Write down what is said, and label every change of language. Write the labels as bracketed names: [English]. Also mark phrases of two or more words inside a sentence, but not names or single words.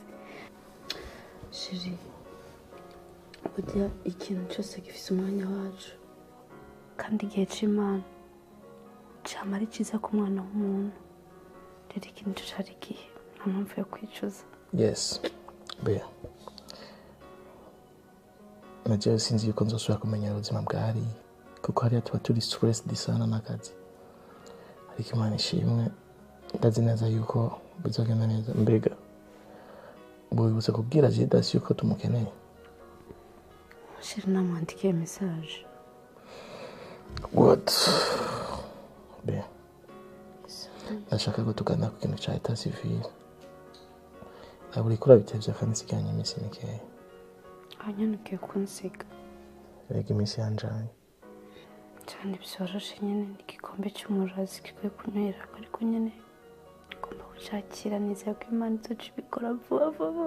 [Kinyarwanda] Shiri burya ikintu cyose gifite umwanya wacu kandi igihe c'Imana cama ari cyiza ku mwana w'umuntu. Rero ikintu cari igihe nta mpamvu yo kwicuza. yes be naje sinzi yuko nzosubira kumenya ubuzima bwari kuko hariya tuba turi stressed sana n'akazi ariko Imana ishimwe ndazi neza yuko bizogenda neza. Mbega bwibutse kubwira Jidas yuko tumukeneye. Shiri namwandikiye message. What? Be ndashaka ko tugana ku kintu cya [French] eta civil. [Kinyarwanda] Ntabwo urikora bitevye kandi siganye iminsi mikeya. Anyanukiye kunsiga. Rega iminsi yanjanye. Cyane byoroshe nyine n'igikombe cy'umurazi kikwiye kunywera ariko nyine ngomba gushakira neza ko Imana izoca ibikora vuba vuba.